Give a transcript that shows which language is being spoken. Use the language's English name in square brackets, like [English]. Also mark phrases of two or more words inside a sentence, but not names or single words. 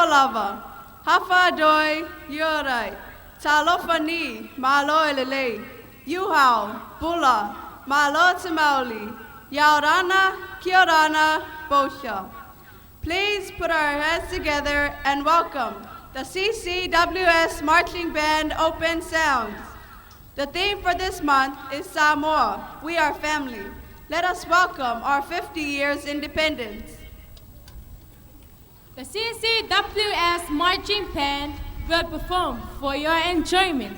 [Samoan] lava, Hafa doi, Yorai, Talofa ni, Malo elele, Yuhao, Bula, Malo Tamauli, Yaurana, Kiorana, Bosha. [English] Please put our heads together and welcome the CCWS Marching Band Open Sounds. The theme for this month is Sāmoa, we are family. Let us welcome our 50 years independence. The CCWS Marching Band will perform for your enjoyment.